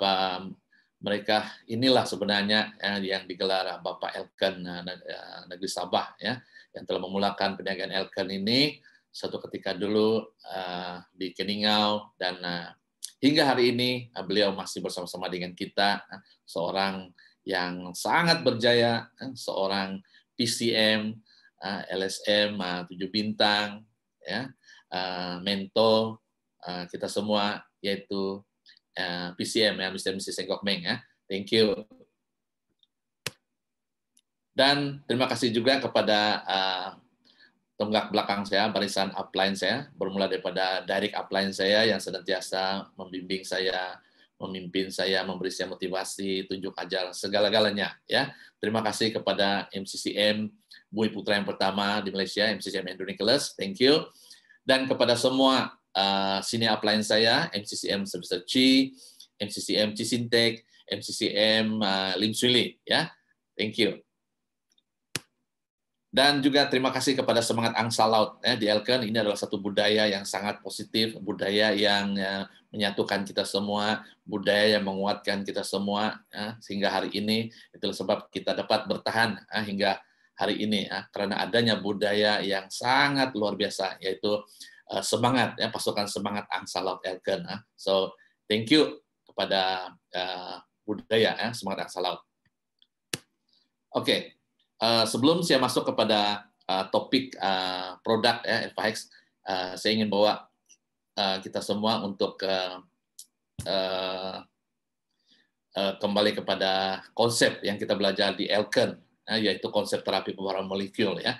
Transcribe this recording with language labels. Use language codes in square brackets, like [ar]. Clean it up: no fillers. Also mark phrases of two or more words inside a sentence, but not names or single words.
[ms] mereka inilah sebenarnya yang digelar Bapak Elken Negeri Sabah ya, yang telah memulakan perniagaan Elken ini suatu ketika dulu di Keningau, dan hingga hari ini beliau masih bersama-sama dengan kita, seorang yang sangat berjaya, seorang PCM, LSM 7 bintang, ya, mentor kita semua, yaitu PCM ya, Mr. Mrs. Sengkok Meng ya. [en] Thank you. [ms] Dan terima kasih juga kepada tonggak belakang saya, barisan upline saya, bermula daripada [en] direct upline [ms] saya yang senantiasa membimbing saya, memimpin saya, memberi saya motivasi, tunjuk ajar, segala-galanya ya. Terima kasih kepada MCCM Bumi Putra yang pertama di Malaysia, MCCM Andrew Nicholas, [en] thank you. [ms] Dan kepada semua [en] senior upline [ms] saya, MCCM Sebesar Chi, MCCM Cisintek, MCCM Lim Swee ya, [en] thank you. [ms] Dan juga terima kasih kepada Semangat Angsa Laut di Elken. Ini adalah satu budaya yang sangat positif, budaya yang menyatukan kita semua, budaya yang menguatkan kita semua sehingga hari ini. Itulah sebab kita dapat bertahan hingga hari ini karena adanya budaya yang sangat luar biasa, yaitu semangat ya, pasukan Semangat Angsa Laut Elken. [en] So thank you [ms] kepada budaya Semangat Angsa Laut. Oke. Sebelum saya masuk kepada topik produk ya, Elfahex, saya ingin bawa kita semua untuk kembali kepada konsep yang kita belajar di Elken, yaitu konsep terapi pembaharuan molekul ya.